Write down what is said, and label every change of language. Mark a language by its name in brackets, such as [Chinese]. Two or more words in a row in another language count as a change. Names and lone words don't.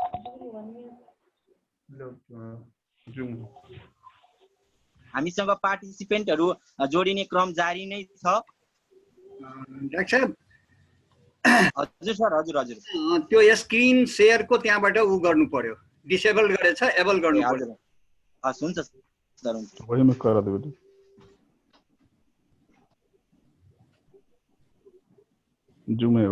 [Nepali] हामीसँग पार्टिसिपेन्टहरू जोडिने क्रम जारी नै छ। डाक्टर साहब, हजुर सर, हजुर हजुर, त्यो स्क्रिन सेयरको त्यहाँबाट उ गर्नु पर्यो, डिसेबल गरेछ एबल गर्नु पर्यो। हस्, हुन्छ सर, हुन्छ। [Hindi] वही मैं कर रहा था बेटा। जुम है वो।